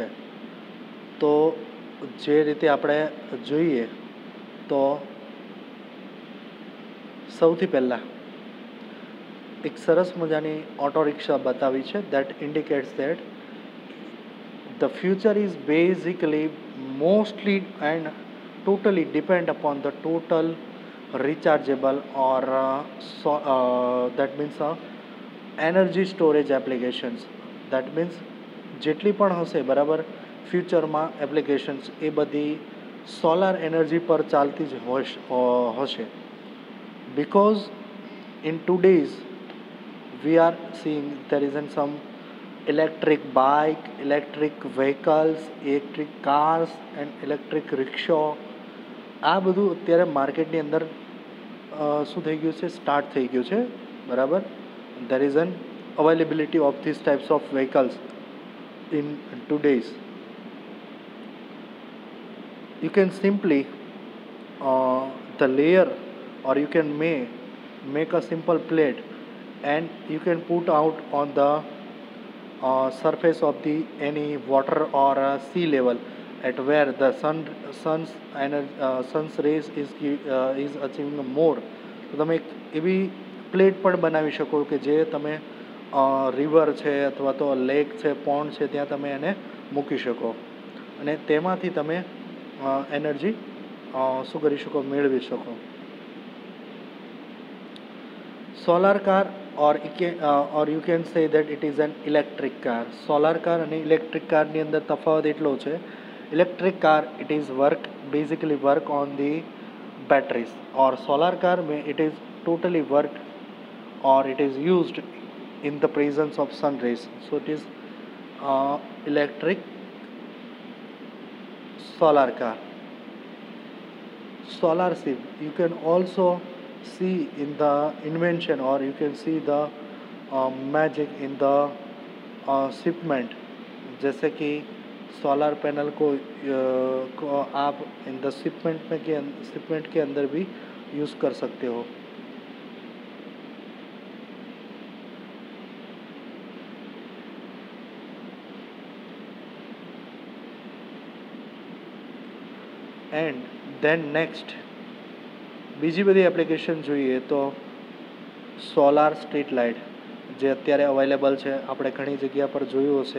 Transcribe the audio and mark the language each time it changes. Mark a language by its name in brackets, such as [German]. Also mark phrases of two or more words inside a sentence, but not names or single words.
[Gujarati] તો જે રીતે આપણે જોઈએ તો સૌથી પહેલાં એક સરસ મજાની ઓટો રિક્ષા બતાવી છે. [English] That indicates that the future is basically mostly and totally depend upon the total rechargeable or that means energy storage applications. That means [Gujarati] જેટલી પણ હશે બરાબર ફ્યુચરમાં એપ્લિકેશન્સ, એ બધી સોલાર એનર્જી પર ચાલતી જ હશે. [English] Because in today's we are seeing there is some electric bike, electric vehicles, electric cars and electric rickshaw. [Gujarati] આ બધું અત્યારે માર્કેટની અંદર શું થઈ ગયું છે, સ્ટાર્ટ થઈ ગયું છે, બરાબર. [English] there is an availability of these types of vehicles in today's. You can simply the layer, or you can make a simple plate and you can put out on the surface of the any water or sea level at where the sun's rays is achieving more. [Gujarati] તો તમે એવી પ્લેટ પણ બનાવી શકો કે જે તમે રિવર છે અથવા તો લેક છે, પોન્ડ છે, ત્યાં તમે એને મૂકી શકો અને તેમાંથી તમે એનર્જી શું કરી શકો, મેળવી શકો. [English] સોલાર કાર or you can say that it is an electric car. [Gujarati] સોલાર કાર અને ઇલેક્ટ્રિક કારની અંદર તફાવત એટલો છે, ઇલેક્ટ્રિક કાર [English] it is basically work on the batteries, or solar car में it is totally work or it is used in the presence of sun rays. So it is electric solar car. Solar ship, you can also see in the invention, or you can see the magic in the shipment. [Hindi] जैसे कि सोलर पैनल को आप [English] in the [Hindi] शिपमेंट के अंदर भी यूज़ कर सकते हो. [English] And then next [Gujarati] બીજી બધી એપ્લિકેશન જોઈએ તો સોલાર સ્ટ્રીટ લાઇટ જે અત્યારે અવેલેબલ છે, આપણે ઘણી જગ્યા પર જોયું હશે.